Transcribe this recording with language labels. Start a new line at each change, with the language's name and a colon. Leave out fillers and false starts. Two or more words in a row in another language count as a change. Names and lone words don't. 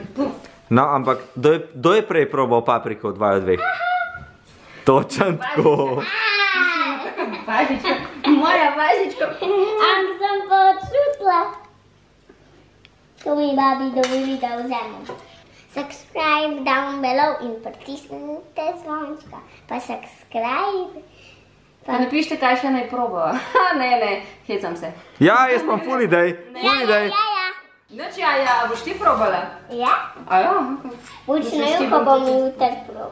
Slovenian: No, ampak, kdo je prej probal papriko od vaju dveh? Točan tako. Važička, moja važička. Ampak sem pa čutila. To mi babi dovoli, da vzemem.
English: Subscribe down below
Slovenian: in pritisnite zvončka. Pa subscribe. Pa napište, kaj še naj probava. Ne, hecam se. Ja, jaz imam full idej. Full idej. Noč jaja, boš ti probala? Ja? A ja? Bučno juho bom jutri probala.